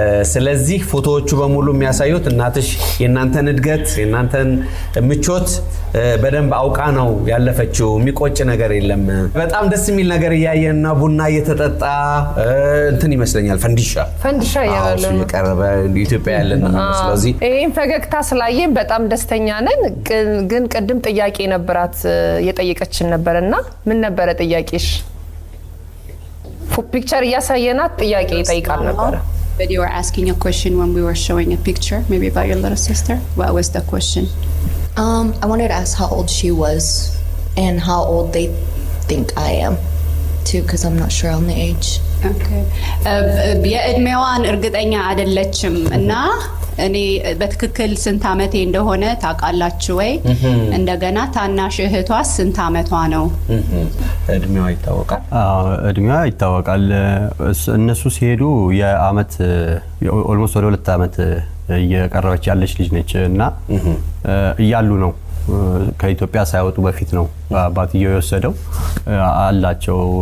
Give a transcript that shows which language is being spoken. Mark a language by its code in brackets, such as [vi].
[am] ስለዚህ ፎቶዎቹ በሙሉ የሚያሳዩት እናትሽ የናንተን እድገት የናንተን ምቾት በደንብ አውቃ ነው ያለፈችው የሚቆጭ ነገር የለም በጣም ደስ የሚል ነገር ያያየና ቡና እየተጠጣ እንትን ይመስለኛል ፈንዲሻ ያለው የቀረበ ኢትዮጵያ ያለና ስለዚህ ይሄን ፈገግታ ስላየን በጣም ደስተኛ ነን ግን ቅድም ጥያቄ ነበራት የጠየቀችን ነበርና ምን ነበረ ጥያቄሽ ፒክቸር ያሳየናት ጥያቄ ጠይቃል ነበር [en] But you were asking a question when we were showing a picture maybe about your little sister what was the question I wanted to ask how old she was and how old they think I am too because I'm not sure on the age [am] okay የእድሜዋን እርግጠኛ አይደለችም እና እኔ በትክክል ስንት አመቴ እንደሆነ ታውቃላችሁ ወይ እንደገና ታናሽ እህቷ ስንት አመቷ ነው እድሜዋ ይታወቃል እድሜዋ ይታወቃል እነሱ ሲሄዱ የአመት ኦልሞስት ወደ 2 አመት እየቀረበች ያለች ልጅ ነች እና እያሉ ነው ከኢትዮጵያ ሳይወጡ በፊት ነው አባትየው የወሰደው አላቸው